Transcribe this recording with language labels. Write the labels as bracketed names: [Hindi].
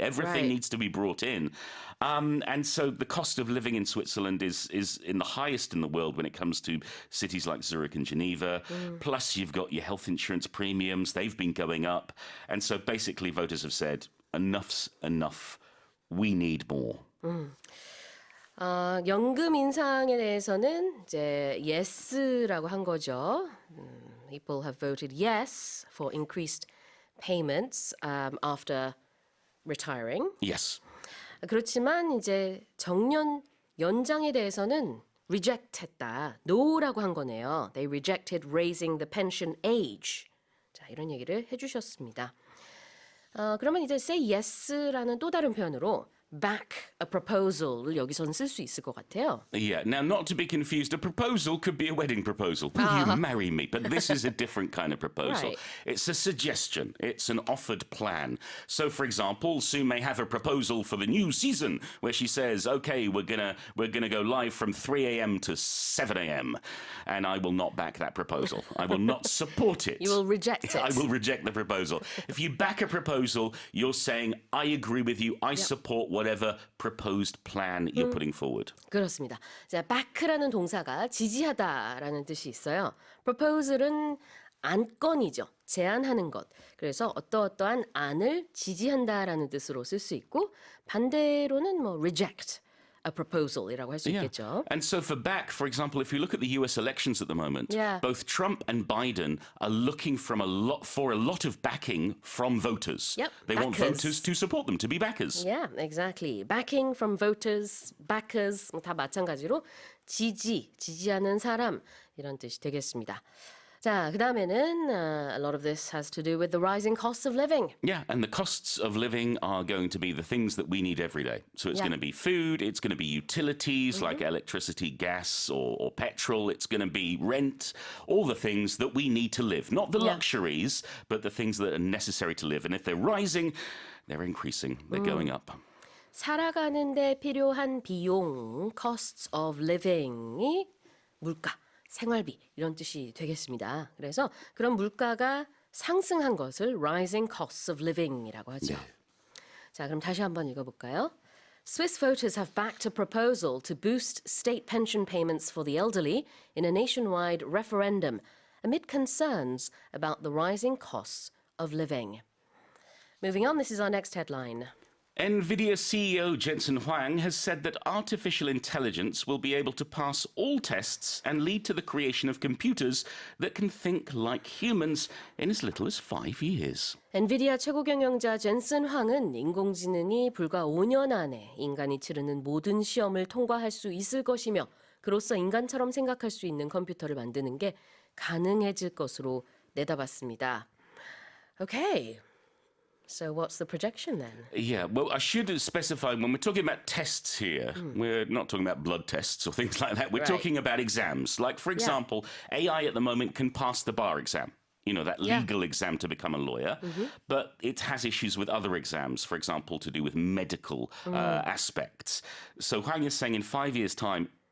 [English] Everything needs to be brought in. And so the cost of living in Switzerland is in the highest in the world when it comes to cities like Zurich and Geneva. Plus, you've got your health insurance premiums. They've been going up. And so basically, voters have said, enough's enough. We need more. [Korean] 연금 인상에 대해서는 이제 yes라고 한 거죠. [English] People have voted yes for increased payments after retiring. Yes. [Korean] 그렇지만 이제 정년 연장에 대해서는 reject했다. no라고 한 거네요. [English] They rejected raising the pension age. [Korean] 자, 이런 얘기를 해주셨습니다. 그러면 이제 [English] say yes [Korean] 라는 또 다른 표현으로 [English] back a proposal [Korean] 을 여기서는 쓸 수 있을 것 같아요. [English] Yeah, now not to be confused, a proposal could be a wedding proposal. Will you marry me? But this is a different kind of proposal. Right. It's a suggestion. It's an offered plan. So, for example, Sue may have a proposal for the new season where she says, okay, we're gonna go live from 3 a.m. to 7 a.m. And I will not back that proposal. I will not support it. You will reject it. I will reject the proposal. If you back a proposal, you're saying, I agree with you. I support whatever proposed plan you're putting forward. [Korean] 그렇습니다. 자, back라는 동사가 지지하다라는 뜻이 있어요. proposal은 안건이죠. 제안하는 것. 그래서 어떠어떠한 안을 지지한다라는 뜻으로 쓸 수 있고 반대로는 뭐 [English] reject a proposal [Korean] 이라고 할 수 있겠죠. [English] And so for back, for example, if you look at the US elections at the moment, Yeah. both Trump and Biden are looking for a lot of backing from voters. Yep, They want backers. voters to support them, to be backers. Yeah, exactly. Backing from voters, backers [Korean] 다 마찬가지로 지지하는 사람 이런 뜻이 되겠습니다. 자, 그다음에는 [English] a lot of this has to do with the rising costs of living. Yeah, and the costs of living are going to be the things that we need every day. So it's Yeah. going to be food, it's going to be utilities like electricity, gas, or petrol. It's going to be rent, all the things that we need to live. Not the Yeah. luxuries, but the things that are necessary to live. And if they're rising, they're increasing, they're going up. [Korean] 살아가는데 필요한 비용, [English] costs of living [Korean] 이 물가, 생활비 이런 뜻이 되겠습니다. 그래서 그런 물가가 상승한 것을 [English] rising costs of living [Korean] 이라고 하죠. 자, 그럼 다시 한번 읽어볼까요? [English] Swiss voters have backed a proposal to boost state pension payments for the elderly in a nationwide referendum amid concerns about the rising costs of living. Moving on, this is our next headline. Nvidia CEO Jensen Huang has said that artificial intelligence will be able to pass all tests and lead to the creation of computers that can think like humans in as little as 5 years. [Korean] 엔비디아 최고경영자 젠슨 황은 인공지능이 불과 5년 안에 인간이 치르는 모든 시험을 통과할 수 있을 것이며 그로써 인간처럼 생각할 수 있는 컴퓨터를 만드는 게 가능해질 것으로 내다봤습니다. [English] Okay. So what's the projection then? Yeah, well, I should specify when we're talking about tests here, we're not talking about blood tests or things like that. We're Right. talking about exams. Like, for example, AI at the moment can pass the bar exam. You know, that legal exam to become a lawyer. But it has issues with other exams, for example, to do with medical aspects. So Huang is saying in 5 years' time,